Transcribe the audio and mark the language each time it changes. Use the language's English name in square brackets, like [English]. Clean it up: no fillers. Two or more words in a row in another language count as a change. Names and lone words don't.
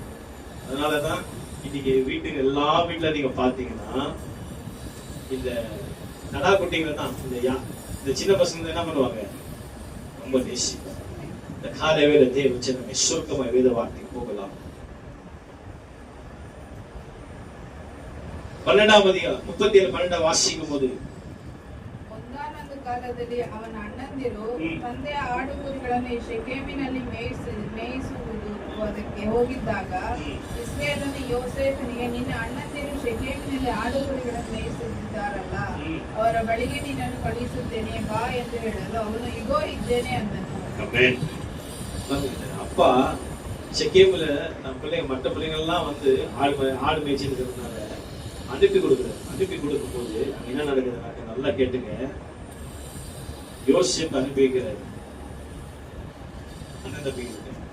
[Tamil] அதனாலதான் இன்னைக்கு வீட்டுக்கு எல்லா வீட்டுல நீங்க பாத்தீங்கன்னா இந்த கடா குட்டிகளை தான் இந்த சின்ன பசங்க என்ன பண்ணுவாங்க? ரொம்ப நேசிப்பாங்க. இந்த காலை வேலை தேவை நம்ம சுருக்கமாக வேத வார்த்தைக்கு போகலாம். 12ஆம் அதிகாரம் 37:12 வாசிக்கும் போது, [Kannada] ಒಂದಾನೊಂದು ಕಾಲದಲ್ಲಿ ಅವನ ಅಣ್ಣಂದಿರು ತಂದೆಯ ಆಡು ಕುರಿಗಳನ್ನು ಶೆಕೆಮಿನಲ್ಲಿ ಮೇಯಿಸುವುದಕ್ಕೆ ಹೋಗಿದ್ದಾಗ ಇಸ್ರಾಯೇಲನು ಯೋಸೇಫನಿಗೆ, ನಿನ್ನ ಅಣ್ಣಂದಿರು ಶೆಕೆಮಿನಲ್ಲಿ ಆಡು ಕುರಿಗಳನ್ನು ಮೇಯಿಸುತ್ತಿದ್ದಾರಲ್ಲ, ಅವರ ಬಳಿಗೆ ನಿನ್ನನ್ನು ಕಳುಹಿಸುತ್ತೇನೆ, ಬಾ ಎಂದು ಹೇಳಲು ಅವನು, ಇಗೋ ಇದ್ದೇನೆ ಅಂದನು. [Tamil] அப்பா செக்கேம்ல நம்ம பிள்ளைங்க மற்ற பிள்ளைங்கள்லாம் வந்து ஆடு மேய்ச்சிட்டு இருக்கிறதுனால அனுப்பி கொடுக்கும் போது என்ன நடக்குதுனாக்க, நல்லா கேட்டுங்க. யோசேப் அனுப்பி வைக்கிறாரு அண்ணன் தம்பிங்களுக்கு.